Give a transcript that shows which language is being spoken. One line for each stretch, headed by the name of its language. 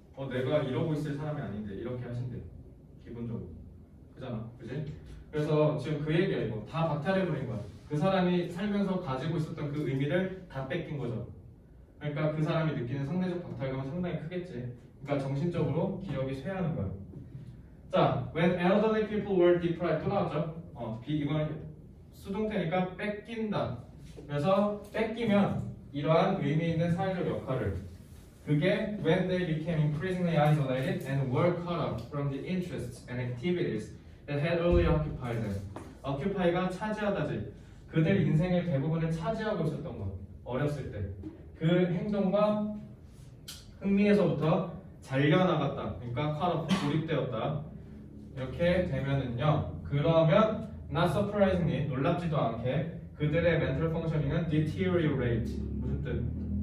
Korean: 내가 이러고 있을 사람이 아닌데 이렇게 하신대. 기본적으로 그잖아, 그지? 그래서 지금 그 얘기야. 이거 다 박탈해버린 거야. 그 사람이 살면서 가지고 있었던 그 의미를 다 뺏긴 거죠. 그러니까 그 사람이 느끼는 상대적 박탈감은 상당히 크겠지. 그러니까 정신적으로 기력이 쇠하는 거야. 자,
English: when elderly people were deprived
Korean: 또 나왔죠? 이건 수동태니까 뺏긴다. 그래서 뺏기면 이러한 의미 있는 사회적 역할을 그게
English: when they became increasingly isolated and were cut off from the interests and activities that had earlier occupied them.
Korean: occupy가 차지하다지. 그들 인생의 대부분을 차지하고 있었던 것. 어렸을 때. 그 행동과 흥미에서부터 잘려나갔다. 그러니까
English: cut off,
Korean: 고립되었다. 이렇게 되면은요. 그러면
English: not surprisingly,
Korean: 놀랍지도 않게 그들의
English: mental functioning
Korean: 은 deteriorate. 무슨 뜻?